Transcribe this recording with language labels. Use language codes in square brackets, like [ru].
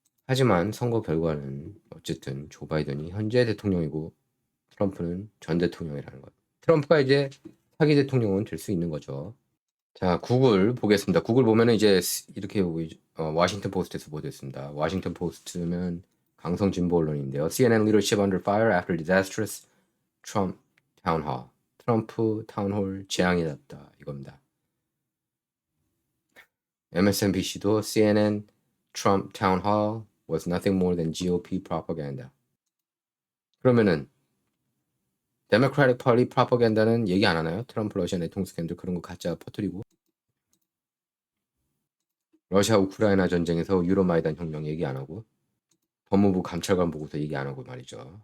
[ko] 하지만 선거 결과는 어쨌든 조 바이든이 현재 대통령이고 트럼프는 전 대통령이라는 것. 트럼프가 이제 차기 대통령은 될 수 있는 거죠. 자, 구글 보겠습니다. 구글 보면은 이제 이렇게 워싱턴 포스트에서 보도했습니다. 워싱턴 포스트는 강성 진보 언론인데요. [en] CNN leadership under fire after disastrous Trump town hall. [ko] 트럼프 타운홀 재앙이 났다 이겁니다. [en] MSNBC도 CNN Trump town hall was nothing more than GOP propaganda. [ko] 그러면은 [en] Democratic Party propaganda [ko] 는 얘기 안 하나요? 트럼프 러시아 내통 스캔들 그런 거 가짜 퍼뜨리고 러시아 우크라이나 전쟁에서 유로마이단 혁명 얘기 안 하고 법무부 감찰관 보고서 얘기 안 하고 말이죠.